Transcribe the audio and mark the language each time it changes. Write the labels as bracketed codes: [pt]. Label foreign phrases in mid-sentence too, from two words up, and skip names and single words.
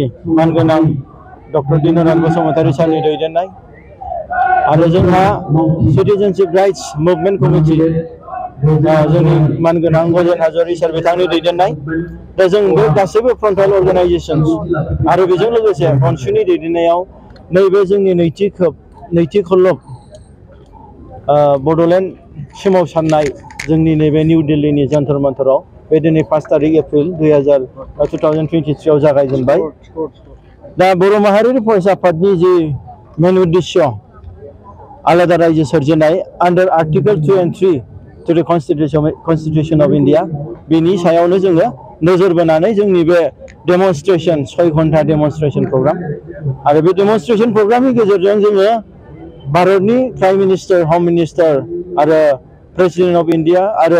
[brx] मानगोनां डक्टर दिनराज बसुमतारी सारनि दैदेननाय आरो जोंहा सिटिजेनशिप राइट्स मुभमेन्ट कमिटि जोंनि मानगोनां गजेन हाज'वारि सार बिथांनि दैदेननाय दा जों बे गासैबो [en] frontal organisations [brx] आरो बेजों लोगोसे अनसुनि दैदेननायाव नैबे जोंनि नैथि खल्लब बड'लेण्ड सोमावसारनाय जोंनि नैबे निउ दिल्लीनि जन्तर मन्तराव बे दिनै 5 तारिख एप्रिल 2023 आव जागायजेनबाय दा बर' माहारियारि फरायसा आफादनि जि मेन उद्देश्य आलादा रायजो सोरजिनाय [en] under Article 2 and 3 to the Constitution of India [brx] बेनि सायावनो जोङो नोजोर बोनानै जोंनि बे डेमनस्ट्रेशन 6 घन्टा [en] demonstration programme [brx] आरो बे डेमनस्ट्रेशन प्रग्रामनि गेजेरजों जोङो भारतनि [en] Prime Minister Home Minister [brx] आरो [en] President of India [brx] आरो